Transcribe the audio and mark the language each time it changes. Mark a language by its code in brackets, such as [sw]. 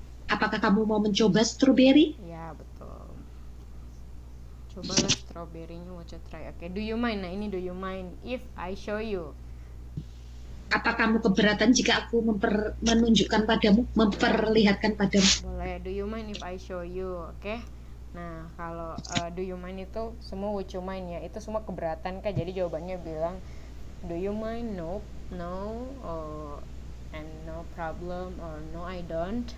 [id] Apakah kamu mau mencoba strawberry? Ya, betul. Cobalah strawberry-nya, [en] would you try? Oke, do you mind? Nah, ini do you mind if I show you? [id] Apa kamu keberatan jika aku menunjukkan padamu, memperlihatkan padamu? [en] Boleh. Do you mind if I show you? Oke. [id] Nah, kalau [en] do you mind itu semua would you mind [id] ya, itu semua keberatan kan. Jadi jawabannya bilang [en] do you mind? Nope, no, and no problem, or no I don't.